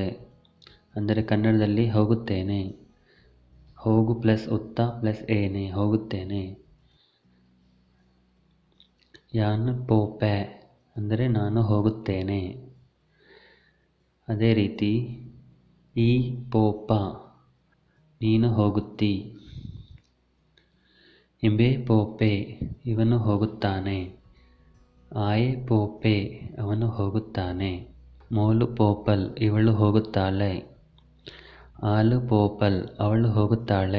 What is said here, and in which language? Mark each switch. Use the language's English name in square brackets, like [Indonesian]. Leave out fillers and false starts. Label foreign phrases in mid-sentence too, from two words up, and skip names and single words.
[Kannada] ಅಂದರೆ ಕನ್ನಡದಲ್ಲಿ ಹೋಗುತ್ತೇನೆ. ಹೋಗು ಪ್ಲಸ್ ಉತ್ತ ಪ್ಲಸ್ ಏನೆ, ಹೋಗುತ್ತೇನೆ. [Tulu] ಯಾನ್ ಪೋಪೆ [Kannada] ಅಂದರೆ ನಾನು ಹೋಗುತ್ತೇನೆ. ಅದೇ ರೀತಿ [Tulu] ಈ ಪೋಪ, [Kannada] ನೀನು ಹೋಗುತ್ತಿ. [Tulu] ಇಂಬೆ ಪೋಪೆ, [Kannada] ಇವನು ಹೋಗುತ್ತಾನೆ. [Tulu] ಆಯೆ ಪೋಪೆ, [Kannada] ಅವನು ಹೋಗುತ್ತಾನೆ. [Tulu] ಮೋಲು ಪೋಪಲ್, [Kannada] ಇವಳು ಹೋಗುತ್ತಾಳೆ. [Tulu] ಆಲು ಪೋಪಲ್, [Kannada] ಅವಳು ಹೋಗುತ್ತಾಳೆ.